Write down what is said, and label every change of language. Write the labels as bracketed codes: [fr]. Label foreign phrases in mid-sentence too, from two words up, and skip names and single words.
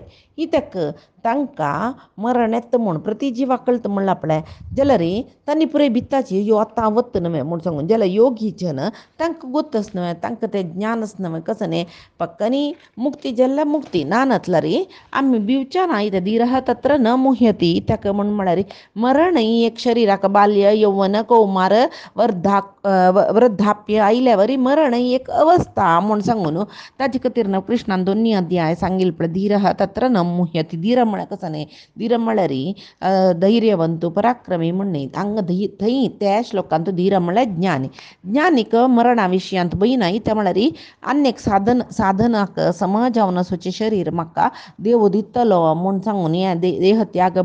[kok] कित्याक तांकां मरण येता म्हूण प्रती जिवाक कळटा म्हणला पळय जाल्यार तांणी पुराय भिताची यो आतां वता न्हय म्हूण सांगून जाल्यार योगी जन तांकां गोतच न्हय तांकां तें ज्ञानच न्हय कसं न्ही पक्कनी मुक्ती जाल्यार मुक्ती ना नातल्यार आमी भिवच्या ना इथं [sa] धीरः तत्र न मुह्यती. [kok] ताका म्हूण म्हळ्यार मरण ही एक शरिराक बाल्य यौवन कौमार वृद्धाप्य आयल्यावर मरण ही एक अवस्था म्हूण सांगून ताजे खातीर न्हय कृष्णान 2 अध्याय सांगिल्ले पळय [sa] धीरः तत्र न मुह्यती. [kok] धीर म्हळ्यार कसं न्ही धीर म्हळ्यार धैर्यवंत पराक्रमी म्हूण न्ही हांगा थंय त्या श्लोकांत धीर म्हळ्यार ज्ञानीक मरणा विशयांत भंय ना. त्या म्हळ्यार आनी एक साधनाक समजावन वचचें शरीर म्हाका देव दितलो म्हूण सांगून हें देहत्याग